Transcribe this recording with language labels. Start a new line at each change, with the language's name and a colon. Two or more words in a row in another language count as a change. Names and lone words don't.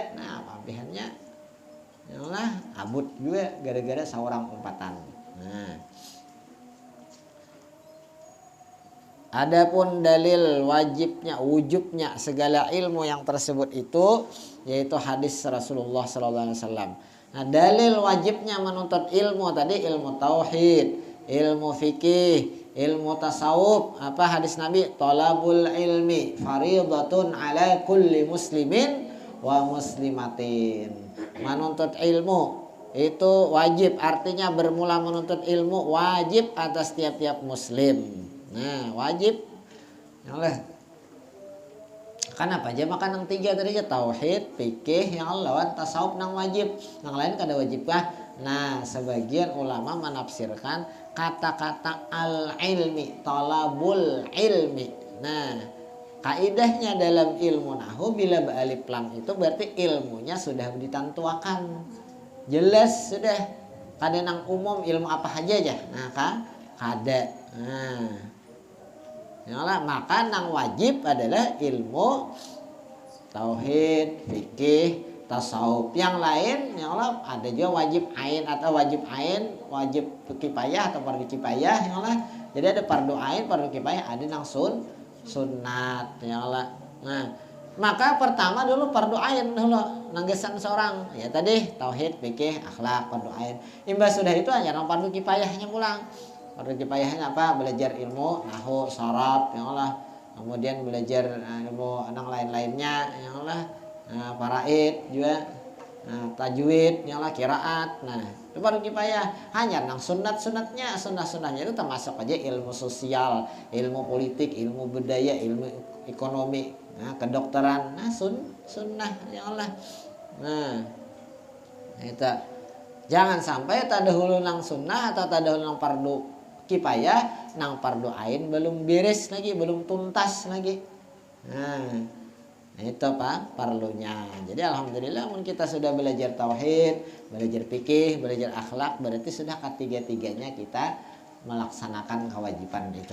Indonesian: Nah, pampihannya ya Allah abut juga gara-gara seorang umpatan. Nah, adapun dalil wujubnya segala ilmu yang tersebut itu yaitu hadis Rasulullah
Arabic: صلى الله عليه وسلم.
Indonesian: Nah, dalil wajibnya menuntut ilmu tadi ilmu tauhid, ilmu fikih, ilmu tasawuf. Apa hadis Nabi?
Arabic: طلب العلم فريضة على كل مسلم ومسلمة.
Indonesian: Menuntut ilmu itu wajib, artinya bermula menuntut ilmu wajib atas tiap-tiap muslim.
Banjar: Nah, wajib oleh kenapa aja makan yang tiga tadi aja, tauhid, fikih, yang lawan tasawuf nang wajib, yang lain kada wajib kah?
Indonesian: Nah, sebagian ulama menafsirkan kata-kata al-ilmi,
Arabic: طلب العلم.
Indonesian: Nah, kaidahnya dalam ilmu nahu bila alif lam itu berarti ilmunya sudah ditentukan. Jelas sudah.
Banjar: Kada nang umum ilmu apa aja. Nah, kada. Nah, yalah, maka nang wajib adalah ilmu tauhid, fikih, tasawuf.
Indonesian: Yang lain yalah ada juga wajib ain atau wajib ain, wajib kifayah atau fardu kifayah yalah.
Banjar: Jadi ada fardu ain, fardu kifayah, ada nang sunat yalah. Nah, maka pertama dulu fardu ain dulu nanggesan seorang. Ya tadi tauhid, fikih, akhlak, fardu ain. Imbas sudah itu hanya nang fardu kifayahnya pulang.
Indonesian: Fardu kifayahnya apa? Belajar ilmu nahwu, sharaf,
Arabic: يا الله.
Indonesian: Kemudian belajar ilmu yang lain-lainnya,
Arabic: يا الله.
Indonesian: Faraid juga, tajwid,
Arabic: يا الله,
Indonesian: qiraat. Nah, itu fardu kifayah.
Banjar: Hanya nang sunatnya itu termasuk aja ilmu sosial, ilmu politik, ilmu budaya, ilmu ekonomi, kedokteran. Nah, sunnah,
Arabic: يا الله.
Banjar: Nah, itu jangan sampai tadahulu nang sunnah atau tadahulu nang fardu kifayah, nang fardu ain belum beres lagi, belum tuntas lagi.
Indonesian: Nah, itu apa perlunya. Jadi alhamdulillah kita sudah belajar tauhid, belajar fikih, belajar akhlak, berarti sudah ketiga-tiganya kita melaksanakan kewajiban itu.